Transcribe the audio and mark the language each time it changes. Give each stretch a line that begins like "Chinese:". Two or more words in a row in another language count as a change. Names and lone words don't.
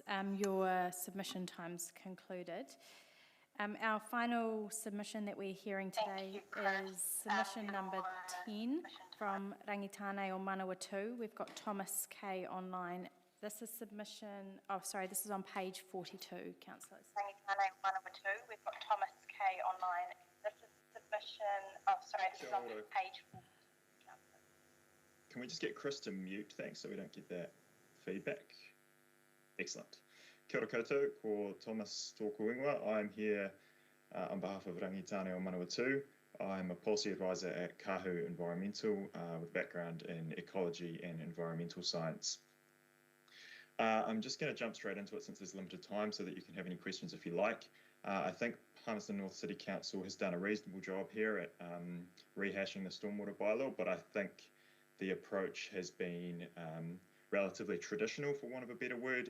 English: Your submission time's concluded. Our final submission that we're hearing today is submission number 10 from Rangitane o Manawatu. We've got Thomas K online. This is submission, this is on page 42, councillors. Rangitane o Manawatu, we've got Thomas K online. This is submission, this is on page 42. Can we just get Chris to mute, thanks, so we don't get that feedback? Excellent.
Māori: Kia ora koutou, ko Thomas tōku ingoa.
English: I'm here on behalf of Rangitane o Manawatu. I'm a policy advisor at Kahu Environmental with background in ecology and environmental science. I'm just going to jump straight into it since there's limited time so that you can have any questions if you like. I think Palmerston North City Council has done a reasonable job here at rehashing the Stormwater Bylaw, but I think the approach has been relatively traditional, for want of a better word.